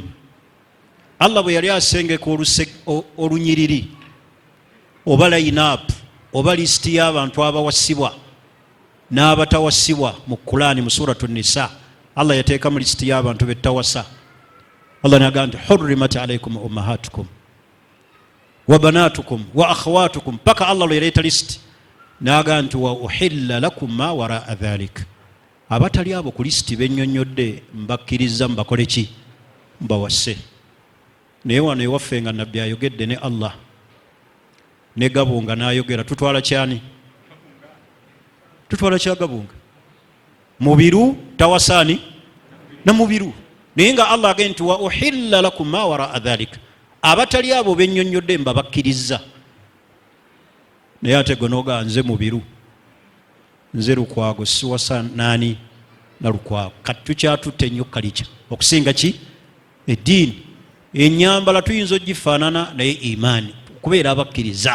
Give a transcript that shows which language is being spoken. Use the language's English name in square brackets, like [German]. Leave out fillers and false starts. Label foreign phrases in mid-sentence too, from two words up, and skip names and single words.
[Ganda] Allah bwe yali asengeka olunyiriri oba line-up oba lisiti y'abantu abawasibwa n'abatawasibwa mu Qur'ani mu suratu Nisa, Allah yateekamu lisiti y'abantu bettawasa. Allah n'agamba nti [Arabic] حرمت عليكم أمهاتكم وبناتكم وأخواتكم, [Ganda] paka Allah lwe yaleeta lisiti n'agamba nti [Arabic] وأحل لكم ما وراء ذلك. [Ganda] Abatali abo ku lisiti bennyonnyodde mbakkiriza mbakole ki? Mbawase. Naye wano ewaffe nga nabbi ayogedde ne Allah ne Gabunga n'ayogera, tutwala kyani? Tutwala kya Gabunga? Mubiru tawasaani na mubiru. Naye nga Allah agenda nti [Arabic] وأحل لكم ما وراء ذلك, [Ganda] abatali abo bennyonnyodde mbabakkiriza. Naye ate gonoga nze mubiru, nze lukwago, siwasa naani na lukwago. Kati tukyatutte nnyo kalica okusinga ki? Eddiini. Ennyambala tuyinza ogifaanana naye imaani, okubeera abakkiriza.